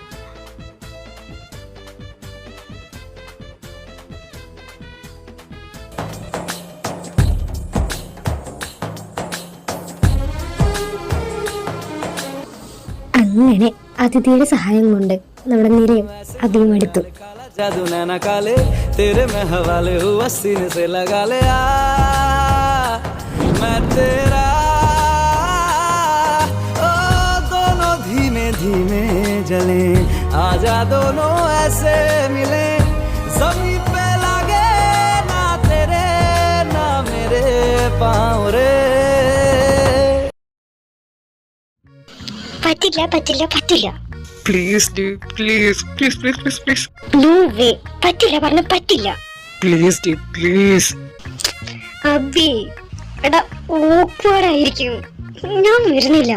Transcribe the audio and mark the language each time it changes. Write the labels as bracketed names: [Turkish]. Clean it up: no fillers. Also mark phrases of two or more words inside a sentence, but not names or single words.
[Malayalam] അങ്ങനെ അതിഥിയുടെ സഹായം കൊണ്ട് നമ്മുടെ നിരയും അധികം എടുത്തു. [Hindi] जादू नैना काले तेरे में हवाले हुआ सीने से लगा ले मैं तेरा ओ दोनों धीमे धीमे जले आजा दोनों ऐसे मिले जमीन पे लगे ना तेरे ना मेरे पाँव रे [Malayalam] പറ്റില്ല പറ്റില്ല പറ്റില്ല. [English] please please please please please please. no way. [Malayalam] പറ്റില്ല പറഞ്ഞ പറ്റില്ല. [English] please please. [Malayalam] അബി എടാ, ഓക്വേർഡായിരിക്കും, ഞാൻ വരുന്നില്ല.